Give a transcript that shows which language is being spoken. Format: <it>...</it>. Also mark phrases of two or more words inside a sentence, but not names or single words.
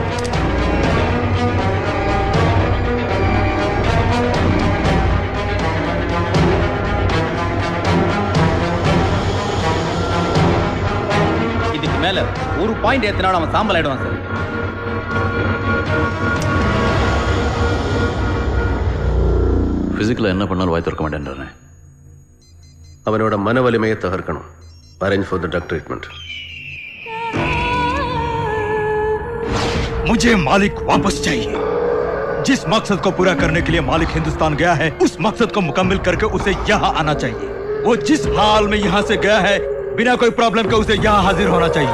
<ta>இதுக்கு மேல ஒரு பாயிண்ட் ஏத்தினாலும் அவன் சாம்பல் ஆயிடுவான் சார். பிசிக்கலா என்ன பண்ணாலும் வாய் திறக்க மாட்டேன்றானே. அவனோட மன வலிமையை தகர்க்கணும்.</ta> <en>Arrange for the drug treatment.</en> <hi>मुझे मालिक वापस चाहिए. जिस मकसद को पूरा करने के लिए मालिक हिंदुस्तान गया है, उस मकसद को मुकम्मल करके उसे यहाँ आना चाहिए. वो जिस हाल में यहाँ से गया है, बिना कोई प्रॉब्लम के उसे यहाँ हाजिर होना चाहिए.</hi>